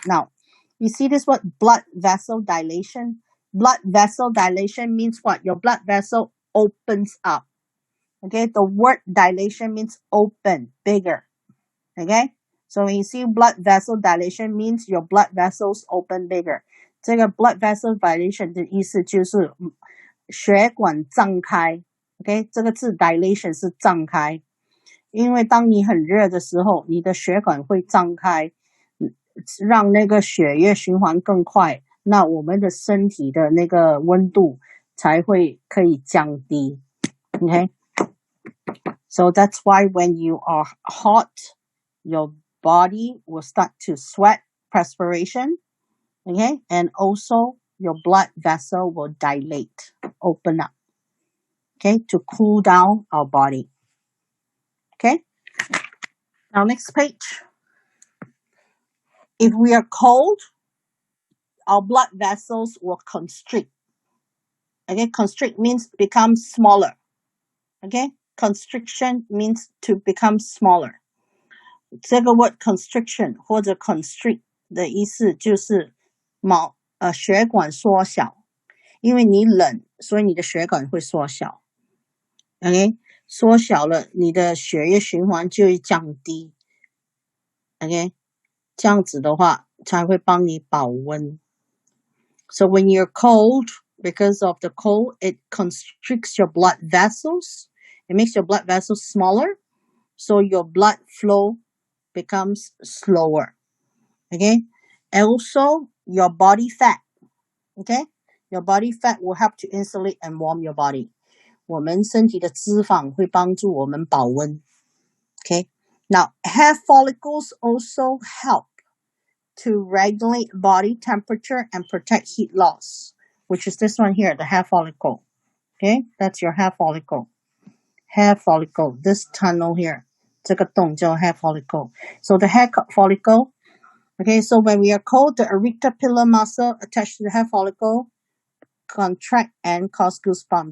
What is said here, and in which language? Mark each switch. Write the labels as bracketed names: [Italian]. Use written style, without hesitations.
[English] Now, you see this word blood vessel dilation? Blood vessel dilation means what? Your blood vessel opens up. Okay, the word dilation means open, bigger. Okay, so when you see blood vessel dilation means your blood vessels open bigger. [Chinese] 这个 blood vessel dilation 的意思就是血管胀开。 Okay， 这个字 dilation 是胀开，因为当你很热的时候，你的血管会胀开，让那个血液循环更快，那我们的身体的那个温度才会可以降低。 [English] Okay， so that's why when you are hot, your body will start to sweat, perspiration. Okay, and also your blood vessel will dilate, open up. Okay, to cool down our body. Okay, now next page. If we are cold, our blood vessels will constrict. Okay, constrict means become smaller. Okay, constriction means to become smaller. [Chinese] 这个 word constriction 或者 constrict 的意思就是血管缩小，因为你冷，所以你的血管会缩小。 OK， 缩小了，你的血液循环就会降低。 OK， 这样子的话才会帮你保温。 [English] So when you're cold, because of the cold, it constricts your blood vessels. It makes your blood vessels smaller, so your blood flow becomes slower. Okay? Also, your body fat. Okay? Your body fat will help to insulate and warm your body. [Chinese] 我们身体的脂肪会帮助我们保温。 [English] Okay? Now, hair follicles also help to regulate body temperature and protect heat loss, which is this one here, the hair follicle. Okay? That's your hair follicle. Hair follicle, this tunnel here. [Chinese] 这个洞叫 [English] hair follicle. So the hair follicle, okay, so when we are cold, the auricular muscle attached to the hair follicle contract and cause goosebumps.